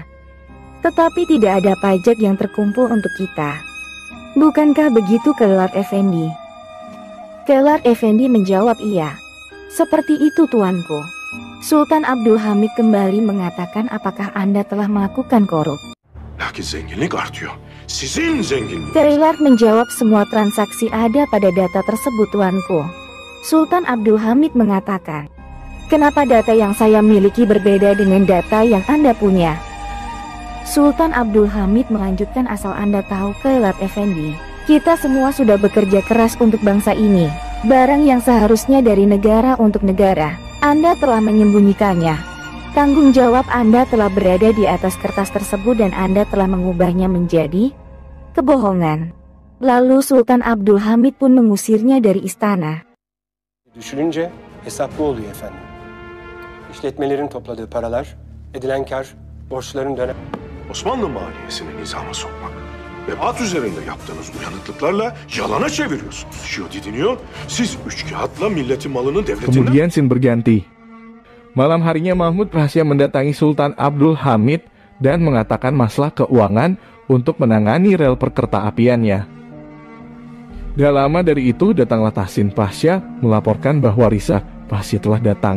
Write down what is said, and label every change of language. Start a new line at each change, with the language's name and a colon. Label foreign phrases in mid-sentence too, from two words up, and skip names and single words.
Indonesian: Tetapi tidak ada pajak yang terkumpul untuk kita. Bukankah begitu Killard Effendi? Killard Effendi menjawab, iya. Seperti itu tuanku. Sultan Abdul Hamid kembali mengatakan, apakah Anda telah melakukan korup?
Turkish: Lakin zenginlik artıyor. Sizin zenginliğiniz.
Indonesian: Killard menjawab, semua transaksi ada pada data tersebut tuanku. Sultan Abdul Hamid mengatakan, kenapa data yang saya miliki berbeda dengan data yang Anda punya? Sultan Abdul Hamid melanjutkan, asal Anda tahu Killard Effendi, kita semua sudah bekerja keras untuk bangsa ini. Barang yang seharusnya dari negara untuk negara, Anda telah menyembunyikannya. Tanggung jawab Anda telah berada di atas kertas tersebut dan Anda telah mengubahnya menjadi kebohongan. Lalu Sultan Abdul Hamid pun mengusirnya dari istana.
Turkish: Düşününce hesaplı oluyor efendim. İşletmelerin topladığı paralar, edilen kar, borçların dönem... Osmanlı maliyesini nizama sokmak ve at üzerinde yaptığınız uyanıklıklarla yalana çeviriyorsunuz. Şio didiniyor, siz üç kağıtla milletin malını devletinden...
Indonesian: Kemudian scene berganti. Malam harinya Mahmud rahasia mendatangi Sultan Abdul Hamid dan mengatakan masalah keuangan untuk menangani rel perkereta-apiannya. Gak lama dari itu datanglah Tahsin Pasha melaporkan bahwa Risa Pasha telah datang.